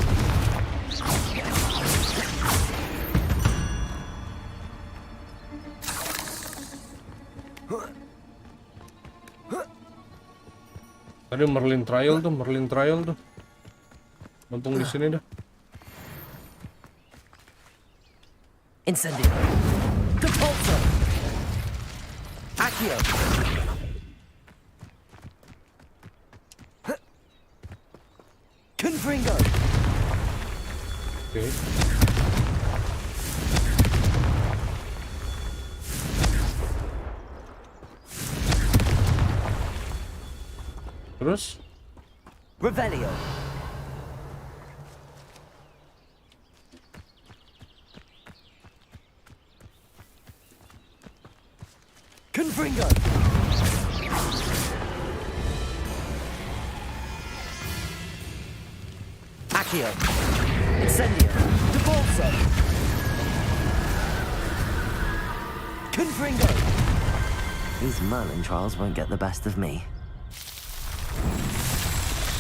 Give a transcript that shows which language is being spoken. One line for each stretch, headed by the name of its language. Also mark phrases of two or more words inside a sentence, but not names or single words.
Indonesian: Tadi Merlin Trial tuh. Mumpung di sini dah. Incendio. Depulso. Accio. Confringo. Oke. Terus? Revelio. Confringo. Accio. Incendio. Depulso. Confringo.
English: These Merlin trials won't get the best of me.